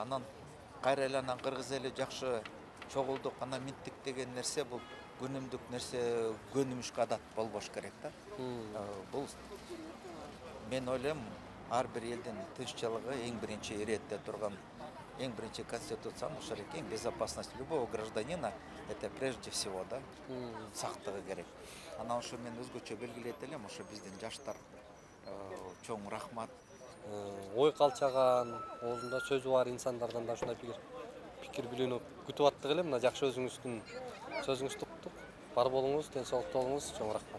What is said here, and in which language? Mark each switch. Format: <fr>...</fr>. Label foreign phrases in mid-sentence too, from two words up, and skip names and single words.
<ky>Анан кайра эле анан кыргыз эли жакшы чогулдук, анан минттик деген нерсе бул күнүмдүк нерсе, көнүмүшкө адат болбош керек да. Бул мен ойлойм ар бир элдин тынччылыгы эң биринчи иретте турган, эң биринчи конституциянын ошол экен,</ky> <ru>безопасность любого гражданина это прежде всего да,</ru> <ky>сактыгы керек. Анан ошо мен өзгөчө белгилейт элем, ошо биздин жаштар чоң рахмат. Ой калчаган, оозунда сөзү бар инсандардан да ушундай пикир билүүнү күтүп аттык элем. Мына жакшы өзүңүздүн сөзүңүздү уктук. Бар болуңуз, денсаулыкта болуңуз, чоң рахмат.</ky>